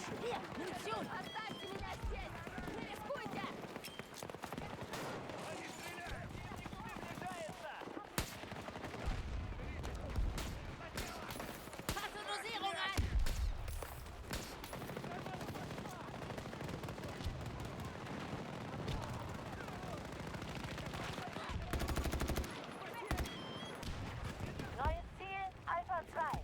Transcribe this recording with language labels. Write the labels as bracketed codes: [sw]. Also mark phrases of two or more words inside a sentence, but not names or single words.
[de] Hier, Munition! [ru] Оставьте меня здесь! Не рискуйте! [de] Passe Dosierung an! Neues Ziel, Alpha 2.